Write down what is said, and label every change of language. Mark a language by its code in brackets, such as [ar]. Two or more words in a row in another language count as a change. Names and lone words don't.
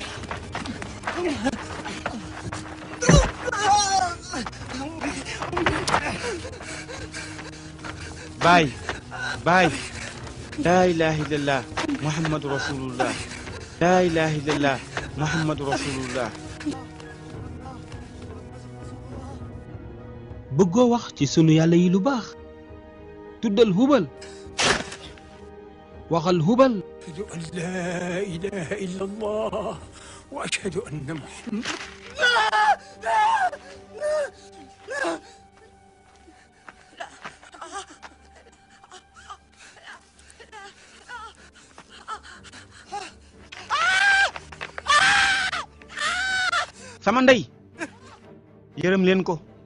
[wo] baay baay [ar] لا إله إلا الله محمد رسول الله لا إله إلا الله محمد رسول الله. [wo] bëggoo wax ci sunu yàlla yi lu baax tuddal hubal waxal hubal. [ar] أشهد أن لا إله إلا الله وأشهد أن محمد. [wo] sama ndey yërëm leen ko.